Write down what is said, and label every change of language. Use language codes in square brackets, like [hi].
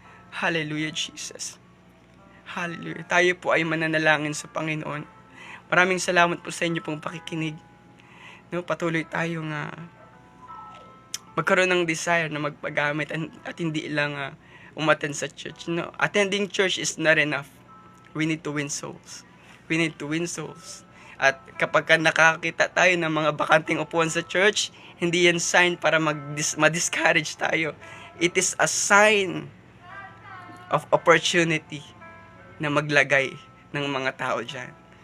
[en] Hallelujah, Jesus. Hallelujah. [tl] Tayo po ay mananalangin sa Panginoon. Maraming salamat po sa inyo pong pakikinig. No, patuloy tayong magkaroon ng desire na magpagamit at hindi lang umattend sa church. [en] No, attending church is not enough. We need to win souls. We need to win souls. [tl] At kapag nakakita tayo ng mga bakanting upuan sa church, hindi yan sign para ma-discourage tayo. [en] It is a sign of opportunity [tl] na maglagay ng mga tao dyan.